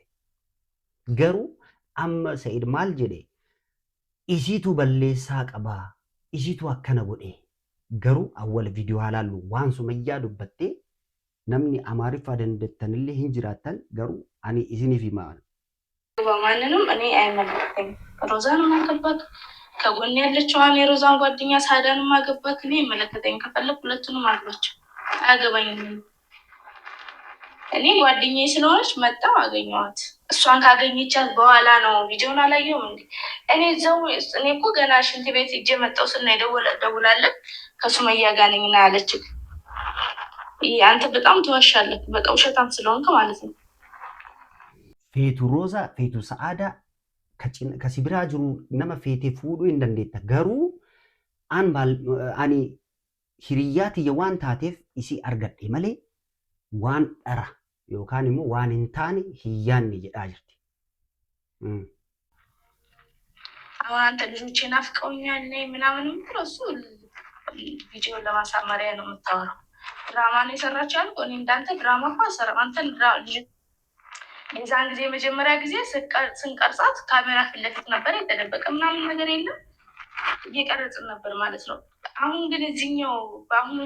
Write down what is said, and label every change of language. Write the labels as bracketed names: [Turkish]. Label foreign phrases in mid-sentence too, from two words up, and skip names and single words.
[Oromo] Garuu amma Sa'iid maal jedhee isiitu balleessaa qabaa isiitu akkana godhee garuu awwal viidiyoo halaallu waan Sumayyaa dubbattee namni Amaariffaa dandeettanillee hin jiraattan garuu ani isiniif himaa [Amharic] በማንንም እኔ አይመለከተኝም። ሮዛን ማገባት ከጎን ያለችው አኔ ሮዛን ጓደኛ ሳዳን ማገባት እኔ አይመለከተኝም። ከፈለኩ ሁለቱንም አግባቸው አያገባኝም። እኔ ጓደኛዬ ስለሆነች መጣው አገኘኋት። እሷን ካገኘቻት በኋላ ነው ቪዲዮን አላየሁም እንዴ እኔ እኮ ገና ሽንት ቤት ሂጄ መጣው ስና ደውላለች ከሱመያ ጋር ነኝና ያለች አንተ በጣም ትዋሻለህ። በቃ ውሸታም ስለሆንክ ማለት ነው። [Oromo] Feetu Roozaa, feetu Sa'aadaa kasi biraa jiru nama feetee fuudhuu hin dandeetta. Garuu ani hiriyyaa tiyya waan taateef isii argadhe malee waan dhara yookaan immoo waan hin taane hin yaanne jedhaa jirti. [Amharic] አሁን አንተ ልጆቼ ናፍቀውኛል ምናምን ብሎ እሱ ቪዲዮ ለማሳመሪያ ነው የምታወራው። ድራማ ነው የሰራችው ያልኩህ እኔ እንዳንተ ድራማ እኮ አልሰራም። አንተን የዛን ጊዜ መጀመሪያ ጊዜ ስንቀርጻት ካሜራ ፊት ለፊት ነበር የተደበቀ ምናምን ነገር የለም እየቀረጽን ነበር ማለት ነው። አሁን ግን እዚህኛው በአሁኑ